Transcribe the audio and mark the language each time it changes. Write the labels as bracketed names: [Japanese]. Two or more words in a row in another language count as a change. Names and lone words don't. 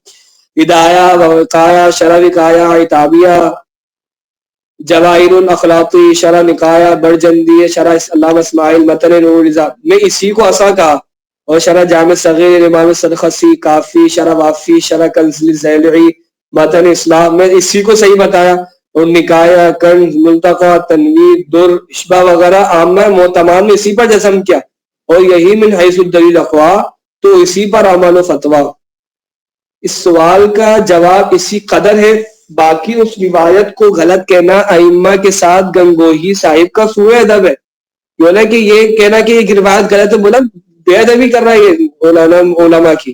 [Urdu] ہدایہ وقایا شرع وقایا اتابیہ جواہر الاخلاقی شرع نکایا برجندی شرع علامہ اسماعیل متن نور رضا میں اسی کو اصا کہا، اور شرع جامع صغیر امام سرخسی کافی شرع وافی شرع کنز الزیلعی متن اسلام میں اسی کو صحیح بتایا، اور نکایا کنز ملتقى تنویر در اشبا وغیرہ عامہ معتمان میں اسی پر جزم کیا، اور یہی [Arabic] من حیث الدلیل [Urdu] اقوا تو اسی پر عمل و فتویٰ. اس سوال کا جواب اسی قدر ہے، باقی اس روایت کو غلط کہنا ائمہ کے ساتھ گنگوہی صاحب کا سوء ادب ہے. بولا کہ یہ کہنا کہ یہ روایت غلط ہے، بولا بے ادبی کر رہا ہے یہ علماء کی.